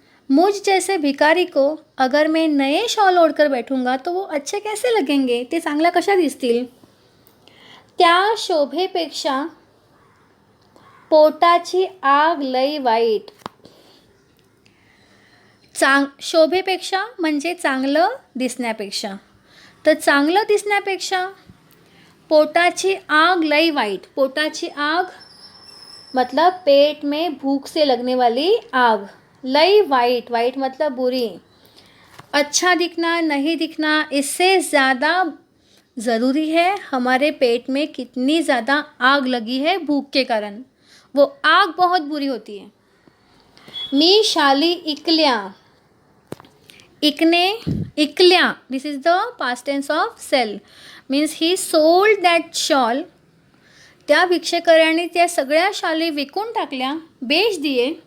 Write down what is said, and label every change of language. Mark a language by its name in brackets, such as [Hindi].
[Hindi] मुझ जैसे भिकारी को अगर मैं नए शॉल ओढ़कर बैठूंगा तो वो अच्छे कैसे लगेंगे, [Marathi] ते चांगल्या कशा दिसतील. त्या शोभेपेक्षा पोटाची आग लई वाईट. शोभेपेक्षा म्हणजे चांगलं दिसण्यापेक्षा, तर चांगलं दिसण्यापेक्षा पोटाची आग लई वाईट. पोटाची आग मतलब [Hindi] पेट में भूख से लगने वाली आग. [Marathi] लई वाइट, वाइट [Hindi] मतलब बुरी. अच्छा दिखना, नहीं दिखना, इससे ज़्यादा ज़रूरी है हमारे पेट में कितनी ज़्यादा आग लगी है भूख के कारण. वो आग बहुत बुरी होती है. [Marathi] मी शाली इकल्या, इकने, इकल्या, [English] This is the past tense of sell, means he sold that shawl. [Marathi] त्या भिक्षेकर्याने त्या सगळ्या शाली विकून टाकल्या, [Hindi] बेच दिए.